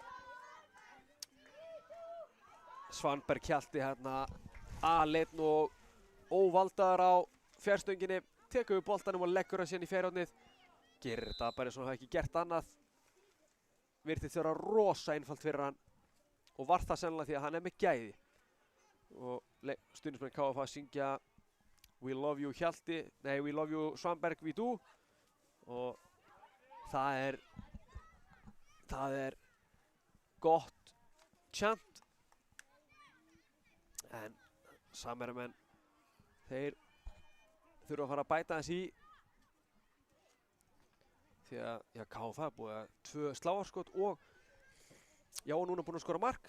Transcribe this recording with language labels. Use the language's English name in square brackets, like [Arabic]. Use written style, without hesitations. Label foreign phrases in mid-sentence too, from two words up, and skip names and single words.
[Icelandic] Svanberg Hjalti hérna aleinn og óvaldaður á fjærstönginni. Tekur við boltanum og leggur hann síðan í fjærhornið. Gerir þetta bara eins og hann hafi ekki gert annað. Virtist vera rosa einfalt fyrir hann. Og var það sennilega því að hann er með gæði. Og stuðningsmenn KFA syngja [English] We love you Hjalti. Nei, we love you Svanberg, we do. [Icelandic] Og það er gott chant. En Samherjamenn, þeir þurfa að fara að bæta þess í því að já, KFA er búið að 2 sláarskot og já, núna búin að skora mark.